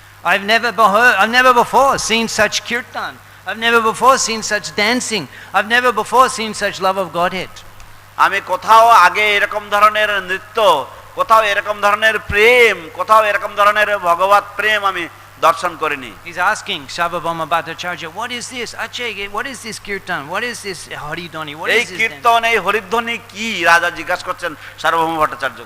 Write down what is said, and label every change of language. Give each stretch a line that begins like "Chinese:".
English: I've never before seen such kirtan. I've never before seen such dancing. I've never before seen such love of Godhead.
Bangla: আমি কোথাও আগে এরকম ধরনের নৃত্য, কোথাও এরকম ধরনের প্রেম, কোথাও এরকম ধরনের ভগবত প্রেম আমি দর্শন করিনি।
English: He's asking Sarvabhauma Bhattacharya, what is this? Ache, what is this kirtan? What is this haridhani? What
Bangla: এই
English: is this?
Bangla: কীর্তন, এই হরিধ্বনি কি? রাজা জিজ্ঞাসা করছেন সার্বভৌম ভট্টাচার্য।